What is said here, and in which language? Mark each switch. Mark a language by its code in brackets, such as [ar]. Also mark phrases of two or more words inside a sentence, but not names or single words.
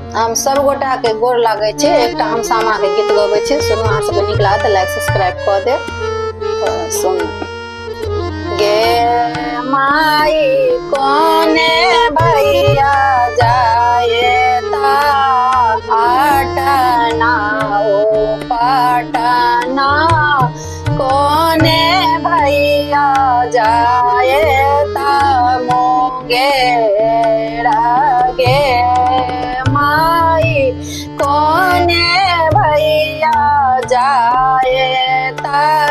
[mai] हम सब गोटा के गोर लागे छे। एकटा हम सामा के गीत गबै छे, सुनू। अहाँ सबके नीक लागत [en] like subscribe [mai] क दे। सुनू। गे माई कोने भैया जाए ता आटना ओ पाटना, कोने भैया जाए ता मुंगेरा गे माई कोने भैया जाए ता